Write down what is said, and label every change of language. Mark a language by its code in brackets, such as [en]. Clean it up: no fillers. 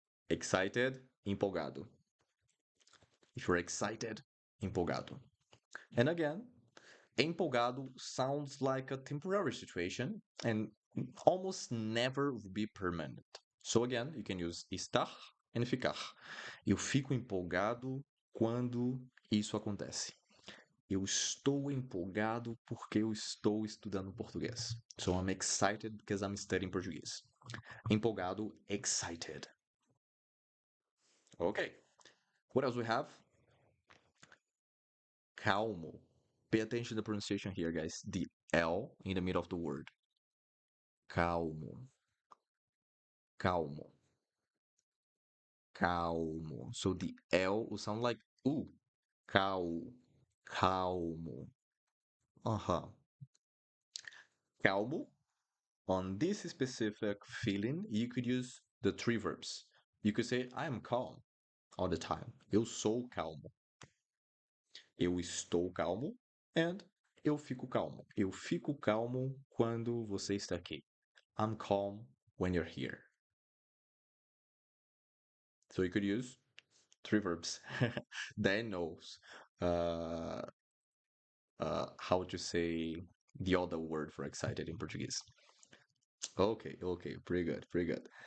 [en] Excited, empolgado. If you're excited, empolgado. And again, empolgado sounds like a temporary situation and almost never will be permanent. So again, you can use estar and ficar. [pt] Eu fico empolgado quando isso acontece. Eu estou empolgado porque eu estou estudando português. [en] So I'm excited because I'm studying Portuguese. Empolgado, excited. Okay. What else we have? [pt] Calmo. [en] Pay attention to the pronunciation here, guys. The L in the middle of the word. Calmo. Calmo. Calmo. So the L will sound like ooh. [pt] Cal. Calmo. Uh-huh. Calmo. [en] On this specific feeling, you could use the three verbs. You could say, I am calm all the time. [pt] Eu sou calmo. Eu estou calmo. And eu fico calmo. Eu fico calmo quando você está aqui. [en] I'm calm when you're here. So you could use three verbs. Dan knows uh, how to say the other word for excited in Portuguese. Okay, okay, pretty good, pretty good.